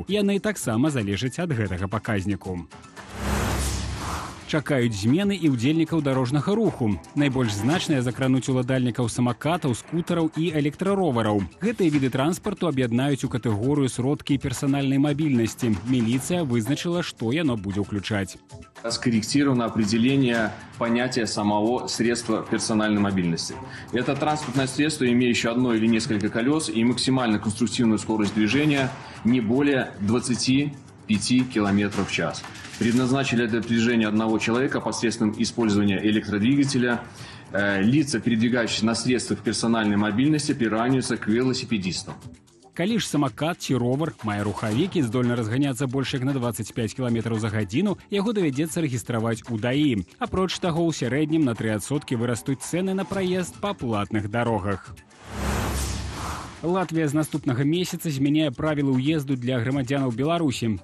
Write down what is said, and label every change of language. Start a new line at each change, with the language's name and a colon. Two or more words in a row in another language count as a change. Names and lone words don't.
Belarusian: Яны таксама залежаць ад гэтага паказніку. Чакаюць змены і ўдзельнікаў дарожнага руху. Найбольш значныя закрануць уладальнікаў самакатаў, скутараў і электраровараў. Гэтыя віды транспарту аб'яднаюць у катэгорыю сродкі персанальнай мабільнасці. Міліцыя вызначыла, што яно будзе ўключаць.
Russian: Скорректировано определение понятия самого средства персональной мобильности. Это транспортное средство, имеющее одно или несколько колес и максимально конструктивную скорость движения не более 25 км в час. Предназначили для движения одного человека посредством использования электродвигателя. Лица, передвигающиеся на средствах персональной мобильности, приравниваются к велосипедистам.
Belarusian: Калі ж самакат ці ровар мае рухавік і здольны разганяцца больш як на 25 км за гадзіну, яго давядзецца рэгістраваць у ДАІ. Апроч таго, у сярэднім на 3% вырастуць цэны на праезд па платных дарогах. Латвія з наступнага месяца змяняе правілы ўезду для грамадзянаў Беларусі.